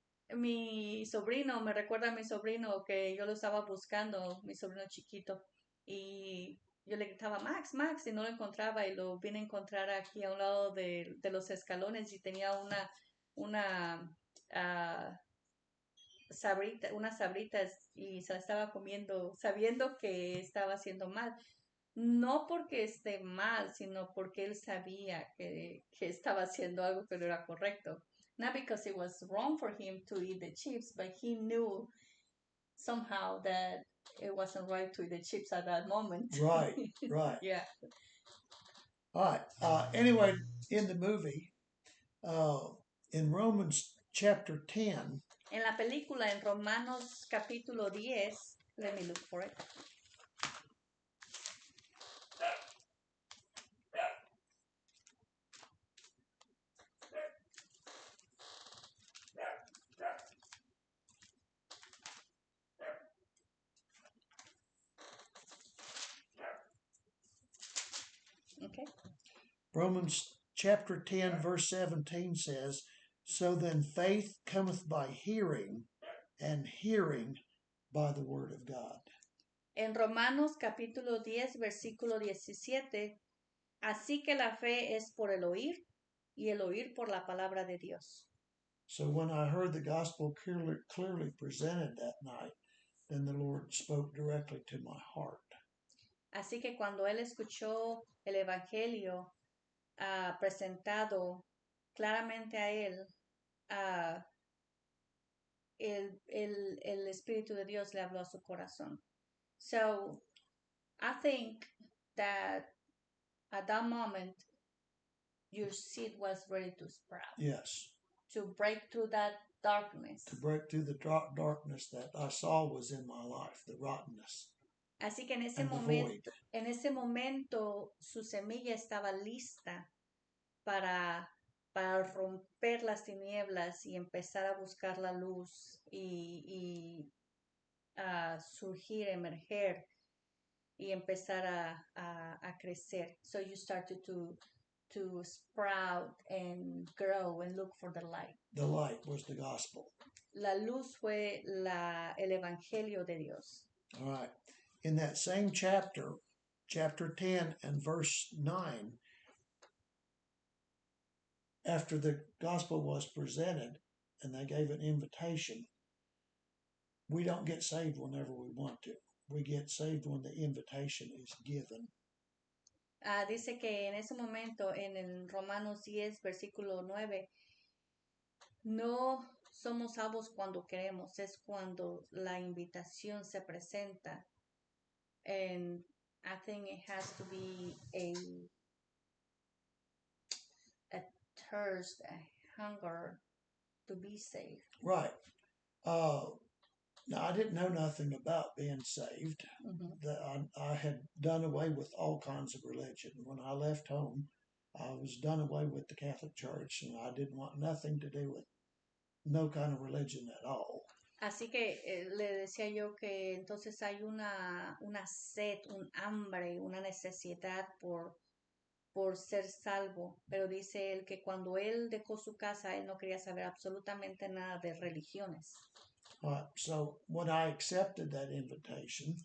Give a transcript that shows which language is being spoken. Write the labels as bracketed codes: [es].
[es] Mi sobrino, me recuerda a mi sobrino que yo lo estaba buscando, mi sobrino chiquito, y yo le gritaba, Max, Max, y no lo encontraba, y lo vine a encontrar aquí a un lado de los escalones y tenía una unas sabritas y se la estaba comiendo sabiendo que estaba haciendo mal. No porque esté mal, sino porque él sabía que estaba haciendo algo que no era correcto. [en] Not because it was wrong for him to eat the chips, but he knew somehow that it wasn't right to eat the chips at that moment. Right, right. Yeah. All right. Anyway, in the movie, in Romans chapter 10, [es] En la película, en Romanos capítulo 10, [en] let me look for it. Okay. Romans chapter 10, verse 17 says, "So then faith cometh by hearing, and hearing by the word of God." [es] En Romanos capítulo 10, versículo 17, así que la fe es por el oír y el oír por la palabra de Dios. [en] So when I heard the gospel clearly presented that night, then the Lord spoke directly to my heart. [es] Así que cuando él escuchó el evangelio presentado claramente a él, el Espíritu de Dios le habló a su corazón. [en] So I think that at that moment, your seed was ready to sprout. Yes. To break through that darkness. To break through the darkness that I saw was in my life, the rottenness. [es] Así que en ese momento su semilla estaba lista para romper las tinieblas y empezar a buscar la luz y surgir, emerger y empezar a crecer. [en] So you started to sprout and grow and look for the light. The light was the gospel. [es] La luz fue el evangelio de Dios. [en] All right. In that same chapter 10 and verse 9, after the gospel was presented and they gave an invitation, we don't get saved whenever we want to. We get saved when the invitation is given. [es] Dice que en ese momento, en el Romanos 10, versículo 9, no somos salvos cuando queremos, es cuando la invitación se presenta. [en] And I think it has to be a thirst, a hunger to be saved. Right. Now, I didn't know nothing about being saved. Mm-hmm. I had done away with all kinds of religion. When I left home, I was done away with the Catholic Church, and I didn't want nothing to do with no kind of religion at all. [es] Así que le decía yo que entonces hay una sed, un hambre, una necesidad por por ser salvo, pero dice él que cuando él dejó su casa, él no quería saber absolutamente nada de religiones. [en] So when I accepted that invitation,